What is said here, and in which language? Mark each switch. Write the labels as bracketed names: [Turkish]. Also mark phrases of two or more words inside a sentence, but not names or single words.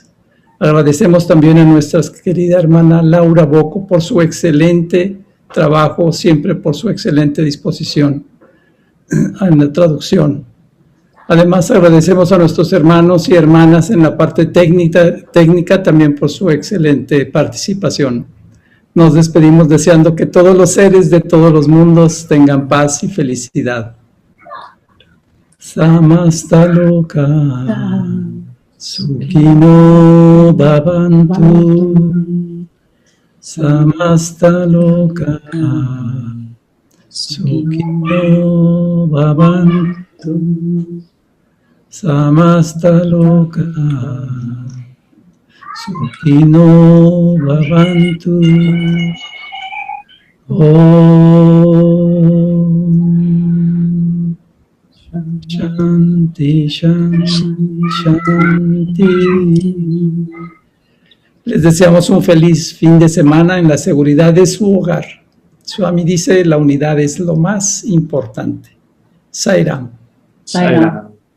[Spanish] Agradecemos también a nuestra querida hermana Laura Bocco por su excelente trabajo, siempre por su excelente disposición en la traducción. Además, agradecemos a nuestros hermanos y hermanas en la parte técnica también por su excelente participación. Nos despedimos deseando que todos los seres de todos los mundos tengan paz y felicidad. [Sanskrit] समस्तलोक सुखिनो भवन्तु समस्तलोक सुखिनो भवन्तु समस्तलोक सुखिनो भवन्तु. ॐ शान्ति शान्ति. [Spanish] Les deseamos un feliz fin de semana en la seguridad de su hogar. Swami dice, la unidad es lo más importante. Sairam. Sairam.